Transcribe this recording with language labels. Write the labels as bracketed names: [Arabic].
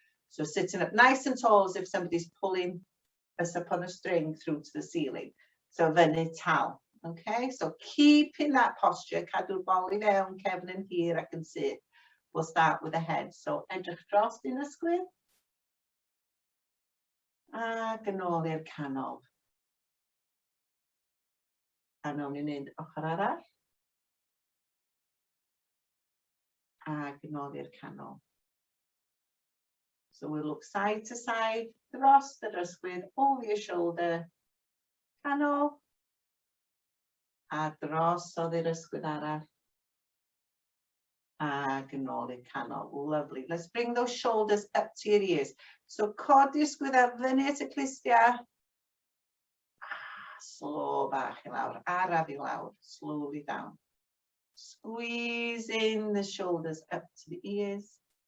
[English] So sitting up nice and tall as if somebody's pulling us up on a string through to the ceiling. So [Welsh] fyny tal. [English] Okay, so keeping that posture. [Welsh] Cadw'r bol I fewn, cefn [English] here, I can see it. We'll start with the head. [Welsh] So edrych dros i'n ysgwydd. Ac yn ôl i'r canol. A nawn ni'n mynd ochr arall. Ac yn ôl i'r canol. [English] So we'll look side to side, [Welsh] dros yr ysgwydd, [English] over your shoulder, [Welsh] canol, a drosodd i'r ysgwydd arall, ac yn ôl i'r canol. [English] Lovely. Let's bring those shoulders up to your ears. [Welsh] So codi ysgwydd ar fyny at y clustia. Slow bach I lawr, araf I lawr, [English] slowly down. Squeezing the shoulders up to the ears.